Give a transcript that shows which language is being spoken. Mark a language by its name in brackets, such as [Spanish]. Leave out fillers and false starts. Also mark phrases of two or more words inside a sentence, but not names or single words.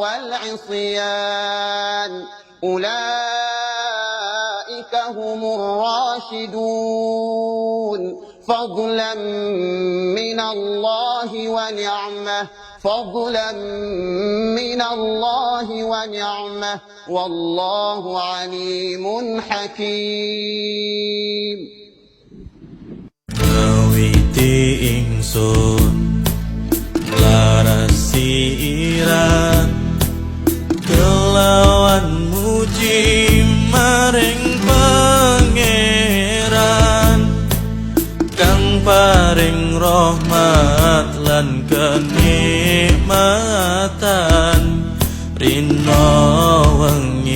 [Arabic] والعصيان أولئك هم الراشدون فضلا من الله ونعمة والله عليم حكيم. [Javanese] Ingsun laras siiran kelawan muji maring pangeran kang paring rahmat lan kenikmatan rina